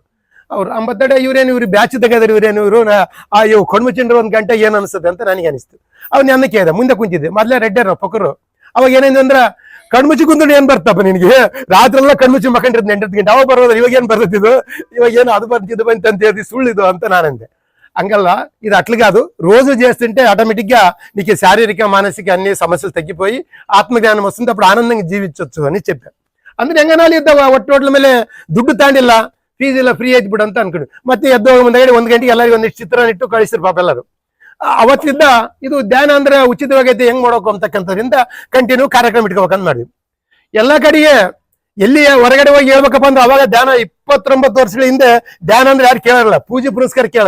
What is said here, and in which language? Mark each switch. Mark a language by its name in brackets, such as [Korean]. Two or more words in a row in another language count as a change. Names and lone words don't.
[Kannada] ಅವ್ರು ಅಂಬತ್ತಡೆ ಇವ್ರು ಬ್ಯಾಚ್ ತೆಗೆದ್ರು, ಇವ್ರು ಕಣ್ಮುಚ್ಚಿಂಡ್ರು 1 ಗಂಟೆ ಏನ್ ಅನ್ಸುತ್ತೆ ಅಂತ ನನಗೆ ಅನಿಸ್ತು. ಅವ್ನು ನನ್ನ ಕೇಳಿದೆ, ಮುಂದೆ ಕುಂತಿದ್ದೆ. ಮೊದ್ಲೇ ರೆಡ್ಡರು ಪಕ್ಕರು. ಅವಾಗ ಏನೇನು ಅಂದ್ರ ಕಣ್ಮುಚ್ಚಿ ಕುಂದ್ರೆ ಏನ್ ಬರ್ತಪ್ಪ ನಿನಗೆ, ರಾತ್ರಿ ಎಲ್ಲ ಕಣ್ಮುಚ್ಚಿ ಮಕ್ಕಂಡಿರ್ತೀನಿ 8 ಗಂಟೆ. ಅವಾಗ ಬರೋದು ಇವಾಗ ಏನ್ ಬರ್ತತಿದ್ದು, ಇವಾಗ ಏನು ಅದು ಬಂತಿದ್ದು ಅಂತ ಹೇಳಿ ಸುಳ್ಳಿದು ಅಂತ ನಾನಂದೆ. ಹಂಗಲ್ಲ, ಇದು ಅಟ್ಲಿಗೆ ಅದು [Telugu] రోజు చేస్తుంటే ఆటోమేటిక్ గా నీకు శారీరక మానసిక అన్ని సమస్యలు తగ్గిపోయి ఆత్మజ్ఞానం వస్తుంది. అప్పుడు ఆనందంగా జీవించవచ్చు అని చెప్పారు. [Kannada] ಅಂದ್ರೆ ಹೆಂಗನಾಲಿ ಇದ್ದಾವ ಒಟ್ಟೋಟ್ల ಮೇಲೆ ದುಡ್ಡು ತಾಂಡಿಲ್ಲ, ಫೀಸ್ ಇಲ್ಲ, ಫ್ರೀ ಆಯ್ತು ಬಿಡು ಅಂತ ಅನ್ಕೊಂಡು ಮತ್ತೆ ಎದ್ದು ಮುಂದೆ 1 ಗಂಟೆಗೆ ಎಲ್ಲರಿಗೂ ಒಂದಿಷ್ಟು ಚಿತ್ರ ಇಟ್ಟು ಕಳಿಸ್ತಾರೆ ಪಾಪ ಎಲ್ಲರೂ. ಅವತ್ತಿಂದ ಇದು ಧ್ಯಾನ ಅಂದ್ರೆ ಉಚಿತವಾಗೈತೆ ಹೆಂಗ್ ಮಾಡೋಕು ಅಂತಕ್ಕಂಥದ್ರಿಂದ ಕಂಟಿನ್ಯೂ ಕಾರ್ಯಕ್ರಮ ಇಟ್ಕೋಬೇಕಂತ ಮಾಡಿದ್ವಿ. ಎಲ್ಲಾ ಕಡೆಗೆ ಎಲ್ಲಿ ಹೊರಗಡೆ ಹೋಗಿ ಹೇಳ್ಬೇಕಪ್ಪ ಅಂದ್ರೆ ಅವಾಗ ಧ್ಯಾನ 29 ವರ್ಷಗಳ ಹಿಂದೆ ಧ್ಯಾನ ಅಂದ್ರೆ ಯಾರು ಕೇಳಲ್ಲ, ಪೂಜೆ ಪುರಸ್ಕಾರ ಕೇಳೋರು.